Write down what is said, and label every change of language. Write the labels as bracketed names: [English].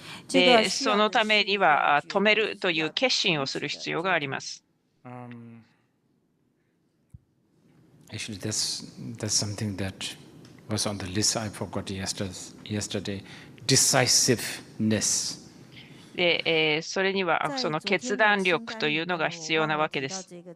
[Japanese] でそのためには止めるという決心をする必要があります。 [English] Actually, that's something that was on the list I forgot yesterday. Decisiveness. [Japanese] でそれにはその決断力というのが必要なわけです。